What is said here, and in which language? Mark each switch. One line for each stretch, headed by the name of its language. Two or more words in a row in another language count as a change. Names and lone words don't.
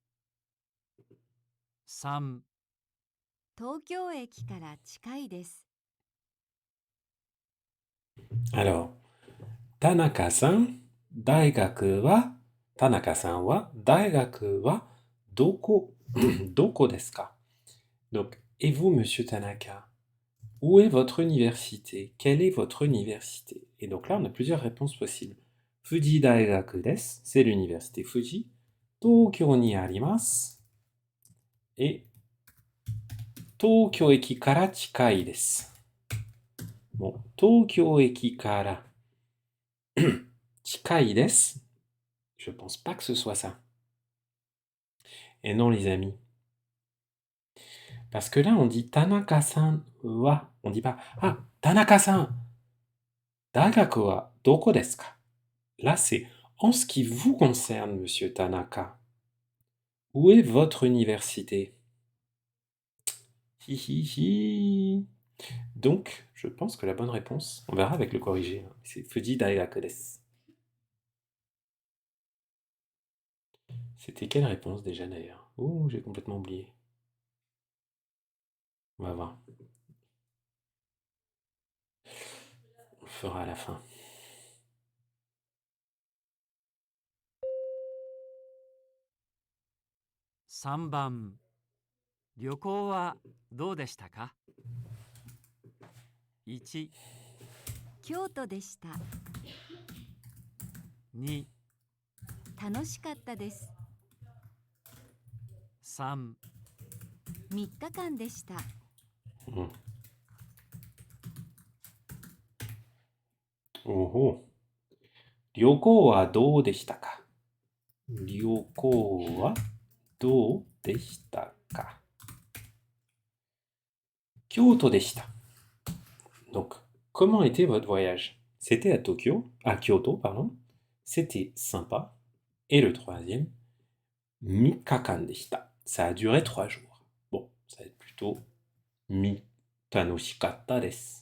Japanese: 3、東京駅から近いです。 Alors, 田中さん、大学は田中さんは大学はどこどこですか?
French: Donc, et vous, monsieur Tanaka, où est votre université? Quelle est votre université? Et donc là, on a plusieurs réponses possibles.
Japanese: 富士大学です,
French: c'est l'université Fuji.
Japanese: 東京にあります. Et 東京駅から近いです. Bon, 東京駅から近いです.
French: Je pense pas que ce soit ça. Et non, les amis. Parce que là, on dit Tanaka-san wa. On dit pas Ah,
Japanese: 田中さん、大学はどこですか?
French: Là, c'est en ce qui vous concerne, monsieur Tanaka. Où est votre université? Hi hi hi. Donc, je pense que la bonne réponse, on verra avec le corrigé, hein, c'est Fuji Daigaku desu. C'était quelle réponse déjà d'ailleurs? Oh, j'ai complètement oublié. On va voir. On le fera à la fin.
Japanese: 3 番、旅行はどうでしたか？ 1、京都でした。 2、楽しかったです。 3、 3日間でした。うん。おほ。旅行はどうでしたか？旅行はどうでしたか？京都でした。
French: Donc, comment était votre voyage? C'était à Tokyo, à Kyoto, pardon. C'était sympa.
Japanese: Et le troisième, 三日間でした.
French: Ça a duré 3 jours. Bon, ça va être plutôt
Japanese: ミ楽しかったです.